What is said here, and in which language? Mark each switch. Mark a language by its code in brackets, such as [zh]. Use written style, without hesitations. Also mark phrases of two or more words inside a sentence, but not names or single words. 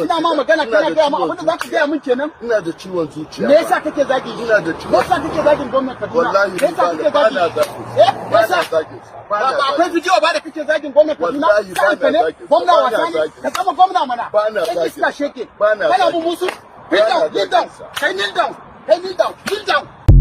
[ha] Ina ma magana kana gaya min abinda za ka gaya min kenan? Ina da ciwon zuciya. Me yasa kake zagin shi? Ina da ciwon. Me yasa kake zagin gwamnan Kaduna? Wallahi Me yasa kake ba na zagin? zagin. Ba na zagin. Ba akwai bidiyo ba da kake zagin gwamnan Kaduna? Wallahi ba na zagin. Gwamna wasa ne? Ka zama gwamna mana. Ba na zagin. Iska sheke. Ba na Kana zagin. mu musu. [en] Kneel down, kneel down. Hey, kneel down. Hey, kneel down. Kneel down.